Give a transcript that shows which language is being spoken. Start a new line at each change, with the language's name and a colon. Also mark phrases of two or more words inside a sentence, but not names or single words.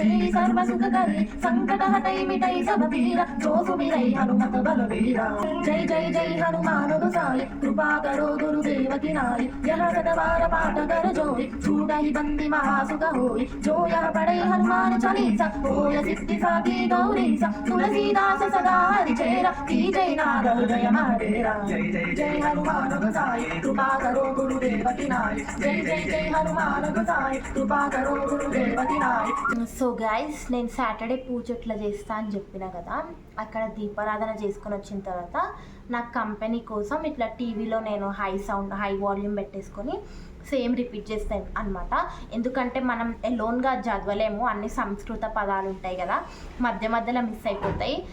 Awadhi: सर्व सुख करे संकट हटई मिटई सब पीरा जो सुमिरै हनुमत बलवीरा जय जय जय हनुमान गोसाई कृपा करो गुरुदेव की नाई यह सतबार पाठ कर जोई छूटहि बंदी महासुख होई जो यह पढ़े हनुमान चालीसा होय सिद्धि साकी गौरीसा तुलसीदास सदा हरिचेरा की जय नाद हृदय महादेरा जय हनुमान गोसाई कृपा करो गुरुदेव की नाई जय जय जय हनुमान गोसाई कृपा करो गुरुदेव की नाई.
English: so guys
Telugu: నేను సాటర్డే పూజ ఎట్లా చేస్తా అని చెప్పిన కదా, అక్కడ దీపారాధన చేసుకొని వచ్చిన తర్వాత నా కంపెనీ కోసం ఇట్లా టీవీలో నేను
English: high volume
Telugu: పెట్టేసుకొని
English: same repeat
Telugu: చేస్తాను అనమాట. ఎందుకంటే మనం ఎలోన్గా చదవలేము, అన్ని సంస్కృత పదాలు ఉంటాయి కదా, మధ్య మధ్యలో మిస్ అయిపోతాయి.